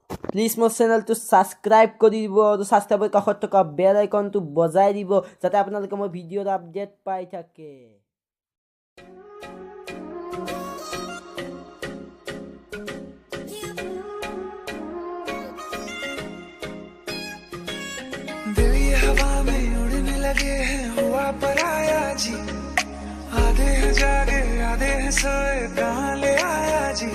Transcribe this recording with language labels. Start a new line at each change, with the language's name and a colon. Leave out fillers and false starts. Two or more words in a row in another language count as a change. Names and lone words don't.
Assamese: প্লিজ মোৰ চেনেলটো ছাবস্ক্ৰাইব কৰি দিব আৰু ছাবস্ক্ৰাইবৰ কাষত থকা বেল আইকনটো বজাই দিব যাতে আপোনালোকে মোৰ ভিডিঅ'ৰ আপডেট পাই থাকে।
Hindi: दिल ये हवा में उड़ने लगे हैं हुआ पराया जी, आधे हैं जागे आधे हैं सोए कहाँ ले आया जी।